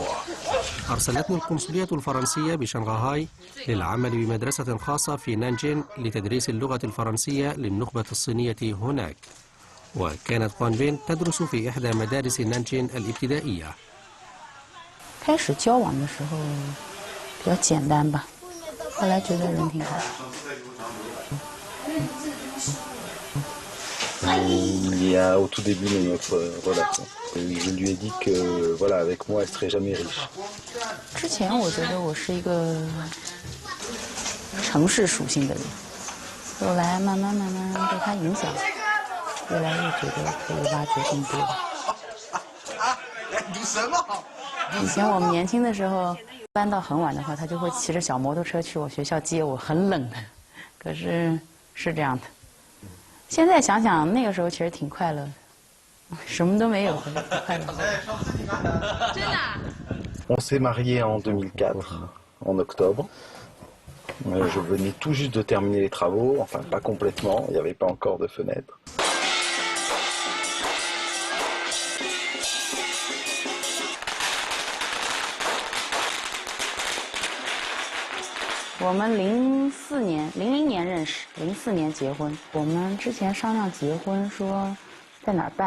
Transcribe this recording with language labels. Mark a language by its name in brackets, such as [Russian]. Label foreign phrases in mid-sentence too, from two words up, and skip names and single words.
[Arabic] أرسلتني القنصلية الفرنسية بشنغهاي للعمل بمدرسة خاصة في نانجين لتدريس اللغة الفرنسية للنخبة الصينية هناك، وكانت قوان بين تدرس في إحدى مدارس نانجين الابتدائية. [Chinese] 开始交往的时候比较简单吧，后来觉得人挺好。 [French] Il y a au tout début de notre relation. Je lui ai dit que voilà, avec moi, elle serait jamais riche. [Chinese] 之前我觉得我是一个城市属性的人，后来慢慢被他影响，越来越觉得可以挖掘更多。以前我们年轻的时候，搬到很晚的话，他就会骑着小摩托车去我学校接我，很冷的，可是是这样的。现在想想，那个时候其实挺快乐的，什么都没有，可是挺快乐的。真的？ [French] On s'est mariés en 2004, en octobre. Je venais tout juste de terminer les travaux, enfin pas complètement, il n'y avait pas encore de fenêtre. [Chinese] 我们00年认识，04年结婚。我们之前商量结婚，说在哪儿办。